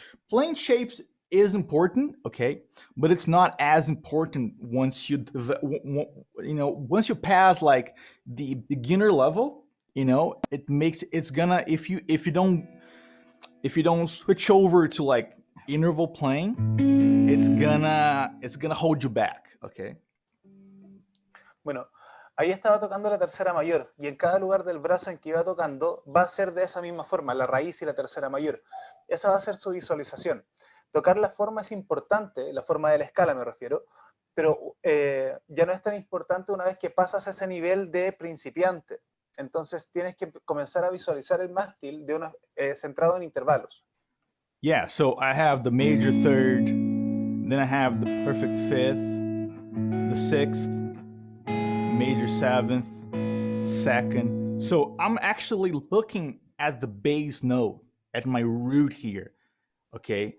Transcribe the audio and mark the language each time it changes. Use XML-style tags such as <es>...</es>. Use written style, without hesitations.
<en>Playing shapes is important, okay? But it's not as important once once you pass like the beginner level, it's gonna, if you don't switch over to like interval playing, it's gonna hold you back, okay?</en> <es>Bueno, ahí estaba tocando la tercera mayor, y en cada lugar del brazo en que iba tocando va a ser de esa misma forma, la raíz y la tercera mayor. Esa va a ser su visualización. Tocar la forma es importante, la forma de la escala me refiero, pero ya no es tan importante una vez que pasas ese nivel de principiante. Entonces tienes que comenzar a visualizar el mástil centrado en intervalos.</es> <en>Yeah, so I have the major third, then I have the perfect fifth, the sixth, major seventh, second. So I'm actually looking at the bass note, at my root here, okay?</en>